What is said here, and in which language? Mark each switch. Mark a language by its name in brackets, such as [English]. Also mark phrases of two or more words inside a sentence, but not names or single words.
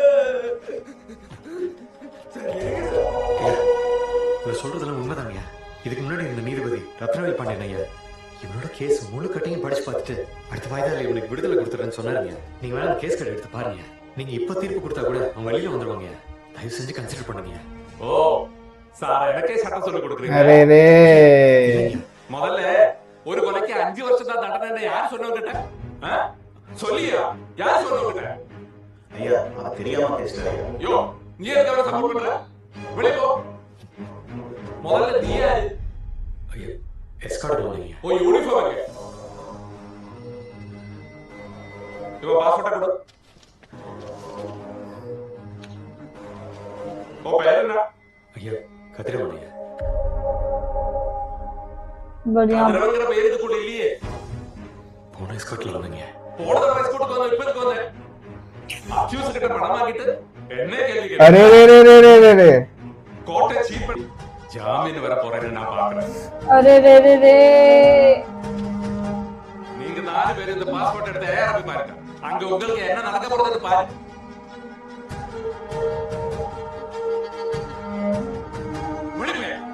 [Tamil] இவர் சொல்றதெல்லாம் உண்மைதாங்க. இதுக்கு முன்னாடி இந்த நீதிபதி ரத்னவேல் பாண்டியன் ஐயா இவனோட கேஸ் முழு கட்டையும் படிச்சு பார்த்துட்டு அடுத்த வாய்தால இவனுக்கு விடுதலை கொடுத்துறேன்னு சொன்னாருங்க. நீங்க வேணா [English] case cut [Tamil] எடுத்து பாருங்க. நீங்க இப்ப தீர்ப்பு கொடுத்தா கூட அவன் வெளியில வந்துருவாங்க. தயவு செஞ்சு கன்சிடர் பண்ணுங்க. ஓ சார் எனக்கே சட்டம் சொல்லி கொடுக்குறீங்க. अरे रे முதல்ல ஒரு கொலைக்கு 5 வருஷம் தான் தண்டனை யார் சொன்னவங்க? சொல்லியா யார் சொன்னவங்க? ஐயா அவன் தெரியாம பேசுறாரு. யோ நீ எதுக்கு சப்போர்ட் பண்ற? வெளிய போ. முதல்ல நீ யாரு? ஐயா எஸ்கார்ட் போறீங்க. ஓ யூனிஃபார்ம் இருக்கு. இவ பாஸ்போர்ட் கொடு. ஓ பேர் என்ன? ஐயா கதிரவனையா [Hindi] बढ़िया [Tamil] போன எஸ்கோட்ல வந்தீங்க अरे रे रे रे रे रे रे ஜாமீன் வர போறேன்னு நான் பாக்குறேன். अरे रे रे रे நீங்க 4 பேர் இந்த பாஸ்போர்ட் எடுத்து ஏஆர்பி பாருங்க. அங்க உங்களுக்கு என்ன நடக்க போறதுன்னு பாருங்க. விடுங்க.